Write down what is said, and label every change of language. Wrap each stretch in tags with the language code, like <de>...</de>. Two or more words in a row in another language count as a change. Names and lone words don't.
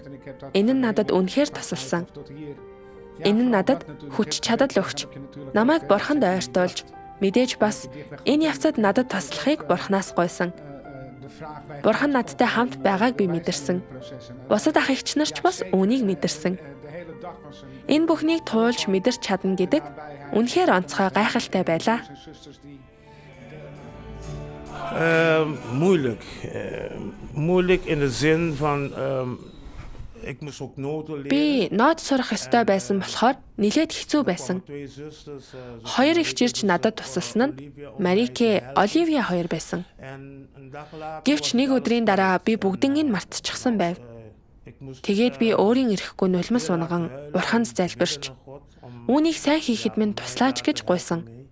<mn>Энэ нь надад үнэхээр тусалсан. Энэ нь надад хүч чадал өгч, намайг Бурханд ойртуулж, мэдээж бас энэ явцад надад туслахыг Бурханаас гуйсан. Бурхан надтай хамт байгааг би мэдэрсэн. Бусад ах эгч нар ч бас үүнийг мэдэрсэн. Энэ бүхнийг туулж мэдэрч чадна гэдэг үнэхээр онцгой гайхалтай байлаа.</mn> <nl>Moeilijk in de zin van ik moest ook noten leren.</nl> <mn>Би нот сурах ёстой байсан болохоор нэлээд хэцүү байсан. Хоёр эгч ирж надад тусалсан нь Марике, Оливия хоёр байсан. Гэвч нэг өдрийн дараа би бүгднийг мартчихсан байв. Тэгээд би өөрийн ирэхгүй нулимс унган Бурханд залбирч үүнийг сайн хийхэд минь туслаач гэж гуйсан.</mn>